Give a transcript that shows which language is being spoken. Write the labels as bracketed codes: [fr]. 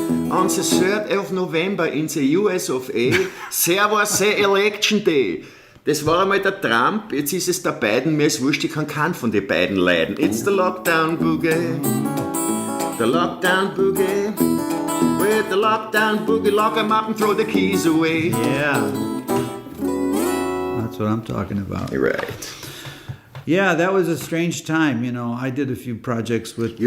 [en] On the 3rd of November in the US of A, there was the Election Day. [de] Das war einmal der Trump, jetzt ist es der Biden, mir ist wurscht, ich kann keinen von den beiden leiden. [en] It's the Lockdown Boogie, the Lockdown Boogie, with the Lockdown Boogie, lock 'em up and throw the keys away. Yeah. That's what I'm talking about. You're right. Yeah, that was a strange time. You know, I did a few projects with...